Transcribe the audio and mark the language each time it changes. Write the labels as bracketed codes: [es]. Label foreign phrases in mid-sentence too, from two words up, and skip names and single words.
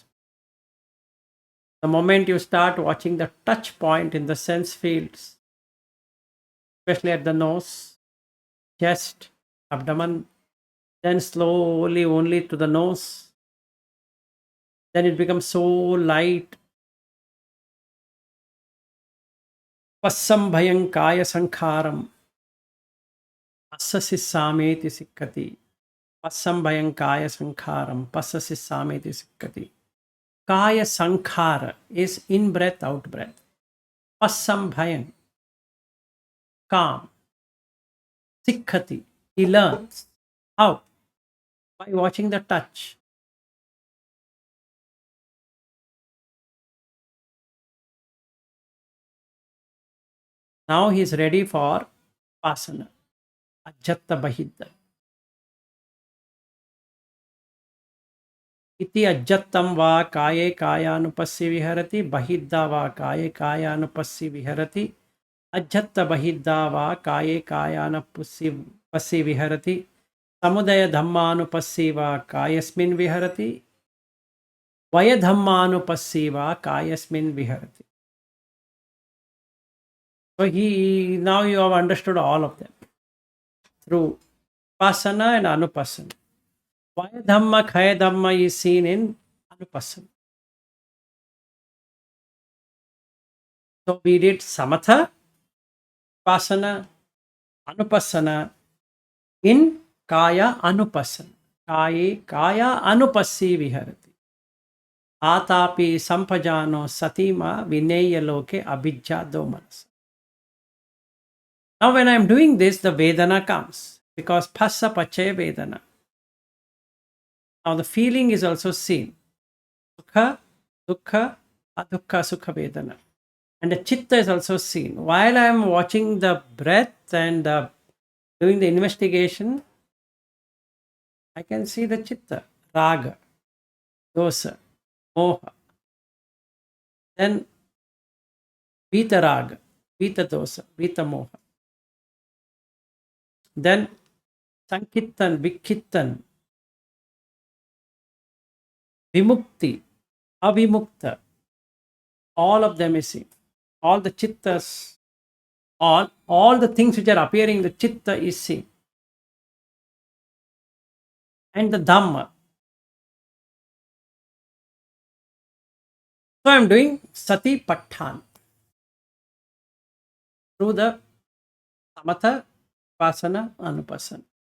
[en] The moment you start watching the touch point in the sense fields, especially at the nose, chest, abdomen, then slowly only to the nose, then it becomes so light. [pi] Passam bhayam kaya sankharam passasi sameti sikkati. Passam bhayam kaya sankharam passasi sameti sikkati. Kaya sankhara [en] is in breath, out breath. [pi] Passam bhayam, [en] calm. Sikkati, he learns. How? By watching the touch. Now he is ready for Vipassana. [pi] Ajjatta bahidda. Iti ajjattam va kaye kayanupassi viharati bahidda va kaye kayanupassi viharati ajjatta bahidda va kaye kayanupassi viharati samudaya dhammanupassi va kayasmin viharati vaya dhammanupassi va kayasmin viharati. [en] So now you have understood all of them through Vipassana and Anupassana. [pi] Vaya Dhamma, Khaya Dhamma [en] is seen in Anupassana. So we did [pi] Samatha, Vipassana, Anupassana [en] in [pi] Kaya Anupassana. Kaya Anupassi Viharati. Atapi Sampajano Satima Vineya Loke Abhijja Domanas. [en] Now when I am doing this, the Vedana comes, because [pi] Phassa Pache Vedana. [en] Now the feeling is also seen. [pi] Sukha, Dukkha, Adukha, Sukha Vedana. [en] And the Chitta is also seen. While I am watching the breath and doing the investigation, I can see the [pi] Chitta, Raga, Dosa, Moha. Then Vita Raga, Vita Dosa, Vita Moha. Then Sankittan, Vikittan, Vimukti, Avimukta, [en] all of them is seen. All the chittas, all the things which are appearing, the chitta is seen. And the Dhamma. So I am doing [pi] Sati Pathan [en] through the [pi] Samatha, Vipassana, Anupassana.